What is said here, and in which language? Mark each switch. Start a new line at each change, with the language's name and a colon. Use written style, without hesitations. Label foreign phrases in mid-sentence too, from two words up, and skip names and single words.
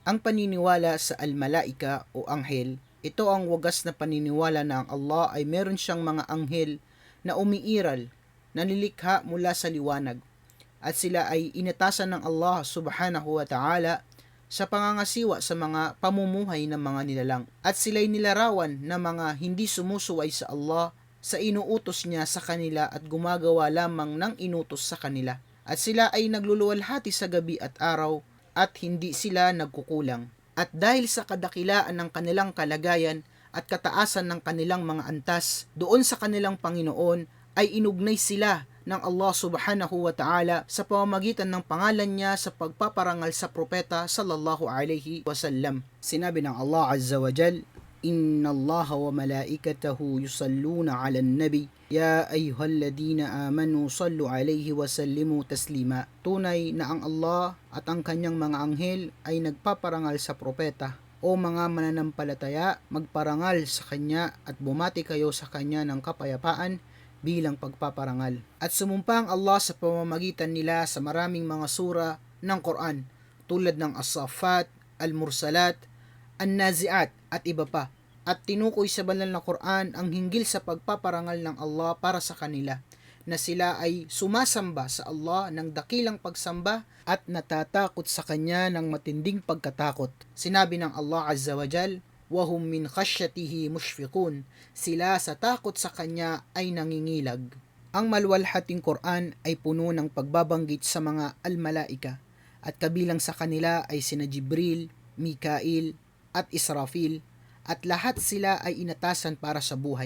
Filipino: Ang paniniwala sa al-malaika o anghel, ito ang wagas na paniniwala na ang Allah ay meron siyang mga anghel na umiiral, na nilikha mula sa liwanag, at sila ay inatasan ng Allah
Arabic: سبحانه وتعالى
Filipino: sa pangangasiwa sa mga pamumuhay ng mga nilalang, at sila'y nilarawan na mga hindi sumusuway sa Allah sa inuutos niya sa kanila at gumagawa lamang ng inutos sa kanila, at sila ay nagluluwalhati sa gabi at araw at hindi sila nagkukulang. At dahil sa kadakilaan ng kanilang kalagayan at kataasan ng kanilang mga antas doon sa kanilang Panginoon, ay inugnay sila ng Allah
Arabic: سبحانه وتعالى
Filipino: sa pamamagitan ng pangalan niya sa pagpaparangal sa propeta
Arabic: صلى الله عليه وسلم.
Filipino: Sinabi ng Allah
Arabic: عز وجل إن الله وملائكته يصلون على النبي يا أيها الذين آمنوا صلوا عليه وسلموا تسليما.
Filipino: Tunay na ang Allah at ang kanyang mga anghel ay nagpaparangal sa propeta. O mga mananampalataya, magparangal sa kanya at bumati kayo sa kanya ng kapayapaan bilang pagpaparangal. At sumumpa ang Allah sa pamamagitan nila sa maraming mga sura ng Quran tulad ng As-Saffat, Al-Mursalat, An-Nazi'at at iba pa, at tinukoy sa banal na Quran ang hinggil sa pagpaparangal ng Allah para sa kanila, na sila ay sumasamba sa Allah ng dakilang pagsamba at natatakot sa Kanya ng matinding pagkatakot. Sinabi ng Allah
Arabic: عز وجل وهم من خشيته مشفقون,
Filipino: sila sa takot sa Kanya ay nangingilag. Ang maluwalhating Quran ay puno ng pagbabanggit sa mga al-malaika, at kabilang sa kanila ay sina Jibril, Mikail, at Israfil, at lahat sila ay inatasan para sa buhay.